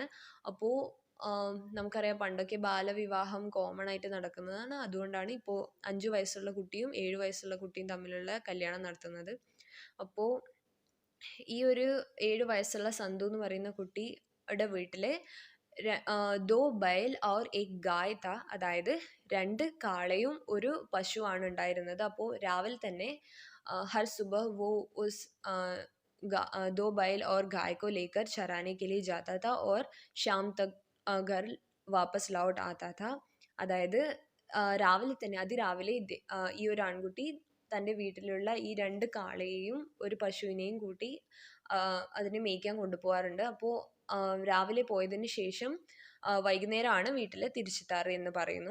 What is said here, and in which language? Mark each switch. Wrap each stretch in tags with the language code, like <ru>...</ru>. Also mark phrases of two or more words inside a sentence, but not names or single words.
<ml>അപ്പോൾ നമുക്കറിയാം പണ്ടൊക്കെ ബാലവിവാഹം കോമൺ ആയിട്ട് നടക്കുന്നതാണ്. അതുകൊണ്ടാണ് ഇപ്പോൾ 5 വയസ്സുള്ള കുട്ടിയും 7 വയസ്സുള്ള കുട്ടിയും തമ്മിലുള്ള കല്യാണം നടത്തുന്നത്. അപ്പോൾ ഈ ഒരു 7 വയസ്സുള്ള സന്തു എന്ന് പറയുന്ന കുട്ടിയുടെ വീട്ടിൽ</ml> <hi>2 बैल और 1 गाय था,</hi> <ml>അതായത് 2 കാളയും ഒരു പശുവാണ് ഉണ്ടായിരുന്നത്. അപ്പോൾ രാവിലെ തന്നെ</ml> <hi>हर सुबह वो उस 2 बैल और गाय को लेकर चराने के लिए जाता था और शाम तक घर वापस लौट आता था.</hi> <ml>അതായത് രാവിലെ തന്നെ അതിരാവിലെ ഈ ഒരു ആൺകുട്ടി തൻ്റെ വീട്ടിലുള്ള ഈ 2 കാളയെയും ഒരു പശുവിനെയും കൂട്ടി അതിനെ മേയ്ക്കാൻ കൊണ്ടുപോകാറുണ്ട്. അപ്പോൾ രാവിലെ പോയതിന് ശേഷം വൈകുന്നേരമാണ് വീട്ടിൽ തിരിച്ചെത്താറ് എന്ന് പറയുന്നു.</ml>